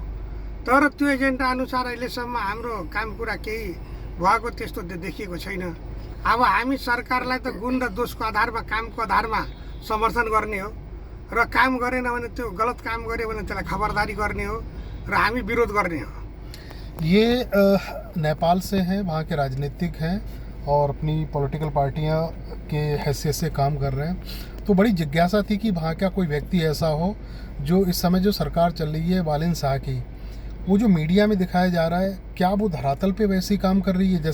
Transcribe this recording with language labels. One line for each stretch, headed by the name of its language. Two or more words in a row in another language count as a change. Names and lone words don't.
Nepali: तर त्यो एजेन्डा अनुसार अहिलेसम्म हाम्रो काम कुरा केही भएको त्यस्तो देखिएको छैन। अब हामी सरकारलाई त गुण र दोषको आधारमा, कामको आधारमा समर्थन गर्ने हो, र काम गरेन भने, त्यो गलत काम गर्यो भने त्यसलाई खबरदारी गर्ने हो, र हामी विरोध गर्ने हो।
Hindi: ये नेपाल से हैं, वहाँ के राजनीतिक हैं और अपनी
English: political parties
Hindi: के हैसियत से काम कर रहे हैं। तो बड़ी जिज्ञासा थी कि वहाँ क्या कोई व्यक्ति ऐसा हो जो इस समय जो सरकार चल रही है वालिन शाह की, वो जो मीडिया में दिखाया जा रहा है, क्या वो धरातल पे वैसे ही काम कर रही है?